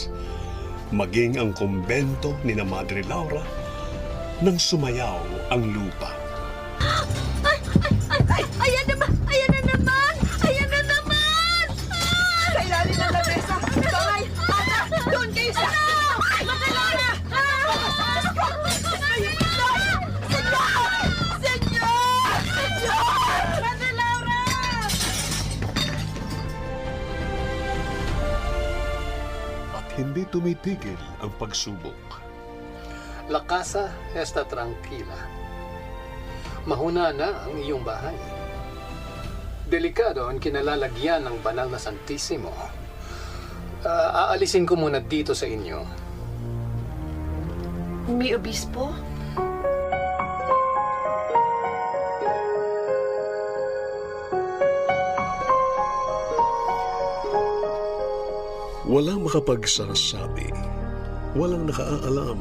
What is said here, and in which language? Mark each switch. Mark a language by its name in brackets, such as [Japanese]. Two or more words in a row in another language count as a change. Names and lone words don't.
[Filipino] Maging ang kumbento ni na Madre Laura nang sumayaw ang lupa. Ayan naman! Ayan na naman! Ayan na naman! Sa ilalim ng lamesa! Bangay! Ana! Doon kayo sa... Madalana! Senyor! Senyor! Senyor! Madalaura! At hindi tumitigil ang pagsubok. [Spanish] La casa está tranquila. [Filipino] Mahuna na ang iyong bahay. Delikado ang kinalalagyan ng banal na Santissimo. Aalisin ko muna dito sa inyo. [Spanish] Mi Obispo? [Filipino] Walang makapagsasabi, walang nakaalam.